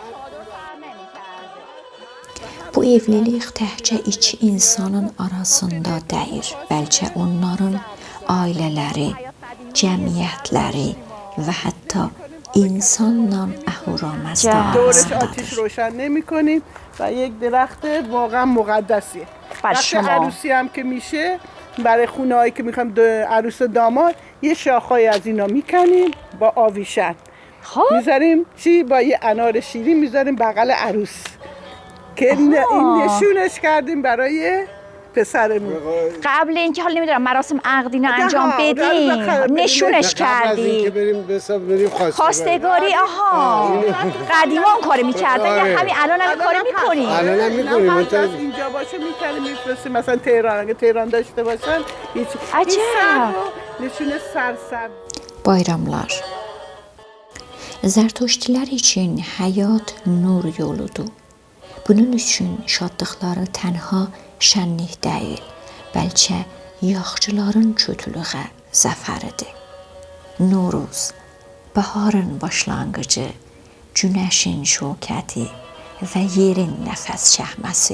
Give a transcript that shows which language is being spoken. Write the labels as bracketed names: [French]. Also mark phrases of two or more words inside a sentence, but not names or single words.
[Azerbaijani] Bu evlilik təkcə iki insanın arasında deyil, bəlkə onların ailələri, cəmiyyətləri və hətta insanla ahuramazdar arasındadır. [Persian] آتش روشن نمی‌کنیم و یک درخت واقعا مقدسیه. وقتی عروسی هم که میشه برای خونه‌هایی که می‌خوایم عروس و داماد یه شاخه‌ای از اینا می‌کنیم با آویشن. میذاریم با یه انار شیرین میذاریم بغل عروس که این نشونش کردیم برای پسرمون. قبل اینکه حالا نمیدونم مراسم عقد اینا انجام بدیم نشونش کردی. خواستگاری قدیما اون کارو میکردن یا همین الان هم کارو میکنی؟ الان هم میکنیم. اینجا باشه میکنیم میفرستیم مثلا تهران، اگه تهران داشته باشن هیچ. عجب. نشونه سرسبز. [Azerbaijani] Bayramlar. Zərtoştilər üçün həyat nur yoludur. Bunun üçün şadlıqları tənha şənlik deyil, bəlkə yaxçıların kötülüğə zəfəridir. Noruz, baharın başlanğıcı, günəşin şökəti və yerin nəfəs çəkməsi.